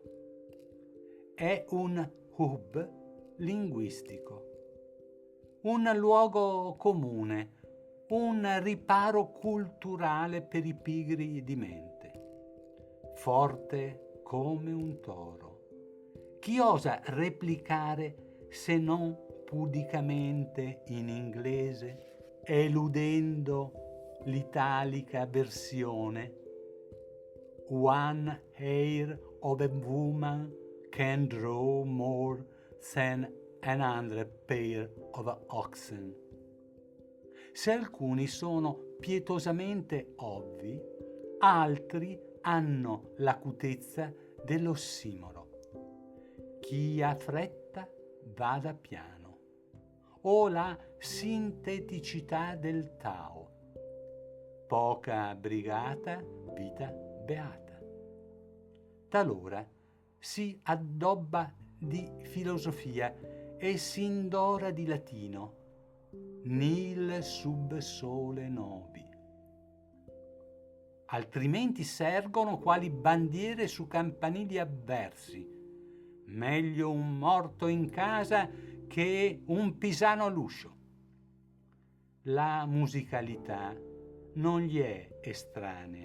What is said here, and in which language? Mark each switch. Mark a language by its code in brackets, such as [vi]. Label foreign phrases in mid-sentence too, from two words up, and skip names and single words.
[it] È un hub linguistico, un luogo comune, un riparo culturale per i pigri di mente, forte come un toro. Chi osa replicare se non pudicamente in inglese, eludendo l'italica versione [en] One hair of a woman can draw more than 100 pair of oxen. [it] Se alcuni sono pietosamente ovvi, altri hanno l'acutezza dell'ossimoro. Chi ha fretta vada piano, o la sinteticità del Tao. Poca brigata, vita beata. Talora si addobba di filosofia e si indora di latino, [la] nil sub sole novi. [it] Altrimenti sergono quali bandiere su campanili avversi. Meglio un morto in casa che un pisano all'uscio. La musicalità non gli è estranea.